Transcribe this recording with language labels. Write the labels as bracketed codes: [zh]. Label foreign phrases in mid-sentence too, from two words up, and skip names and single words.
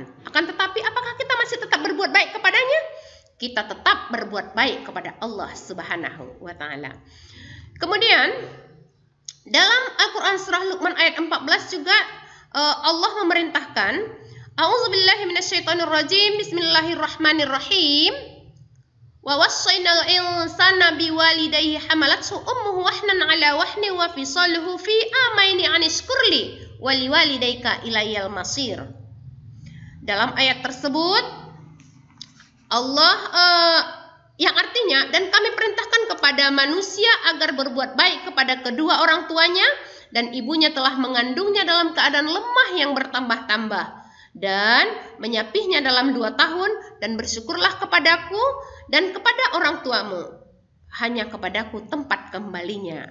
[id] Akan tetapi apakah kita masih tetap berbuat baik kepadanya? Kita tetap berbuat baik kepada Allah [ar] سبحانه وتعالى. [id] Kemudian dalam Al-Quran surah Luqman ayat 14 juga Allah memerintahkan, [ar] أعوذ بالله من الشيطان الرجيم. بسم الله الرحمن الرحيم. ووصينا الإنسان بوالديه حملته أمه وهنا على وهن وفصاله في عامين أن اشكر لي ولوالديك إلي المصير. [id] Dalam ayat tersebut Allah yang artinya, dan kami perintahkan kepada manusia agar berbuat baik kepada kedua orang tuanya dan ibunya telah mengandungnya dalam keadaan lemah yang bertambah-tambah, dan menyapihnya dalam 2 tahun, dan bersyukurlah kepadaku dan kepada orang tuamu, hanya kepadaku tempat kembalinya.